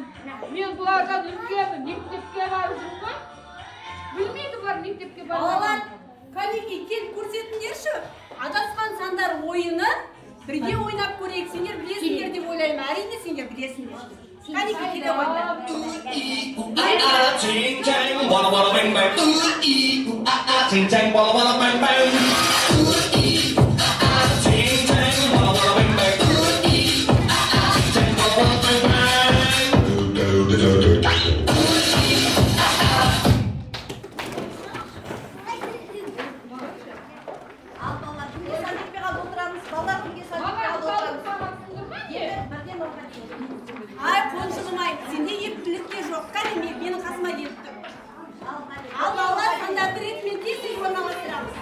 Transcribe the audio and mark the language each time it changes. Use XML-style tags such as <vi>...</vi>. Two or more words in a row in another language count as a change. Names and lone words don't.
<kk>Мен бұлардан үлкенмін. Мектепке барып жүрмін. Білмейді бұлар мектепке барып. Балалар, кәнекей келіп көрсетіңдерші. Адасқан сандар ойыны бірге ойнап көрейік. Сендер білесіңдер деп ойлаймын. Әрине сендер білесіңдер. Кәнекей келе ойнап. Ching chang, walla walla bang bang. Ching chang, walla walla bang bang. Ching chang, walla walla bang bang. Ching chang, walla walla bang bang. Ал балалар, кімге сәлетпе қалды отырамыз? Балалар, кімге сәлетпе қалды отырамыз? Ай, қоншығым-ай, сенде ептілікке жоқ. Кәне, менің қасыма келіп тұр. Ал балалар, сандарды ретімен тез орналастырамыз.</kk>